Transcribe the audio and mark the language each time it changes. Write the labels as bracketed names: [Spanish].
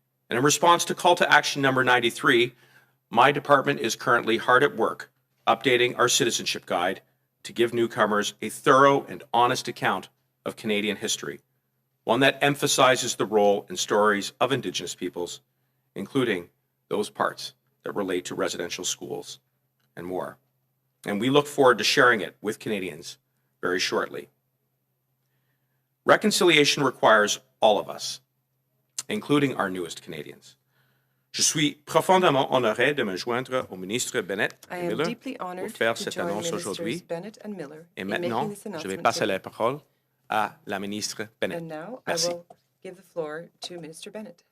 [English] And in response to call to action number 93, my department is currently hard at work updating our citizenship guide to give newcomers a thorough and honest account of Canadian history, one that emphasizes the role and stories of Indigenous peoples, including those parts that relate to residential schools and more. And we look forward to sharing it with Canadians very shortly. Reconciliation requires all of us, including our newest Canadians. [French] Je suis profondément honoré de me joindre au ministre Bennett et Miller pour faire cette annonce aujourd'hui. Et maintenant, je vais passer la parole à la ministre Bennett. [English] And now [French] Merci. [English] I will give the floor to Minister Bennett.